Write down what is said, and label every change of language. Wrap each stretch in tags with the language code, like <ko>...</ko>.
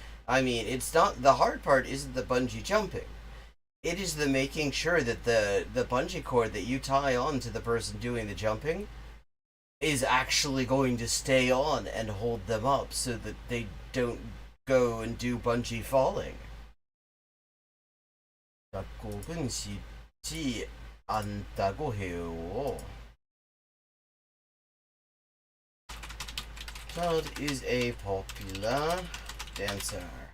<en>I mean, it's not the hard part. Isn't the bungee jumping? It is the making sure that the bungee cord that you tie on to the person doing the jumping is actually going to stay on and hold them up so that they don't go and do bungee falling.</en> <ko>작곡은 쉽지 않다고 해요.</ko> <en>Todd is a popular dancer.</en>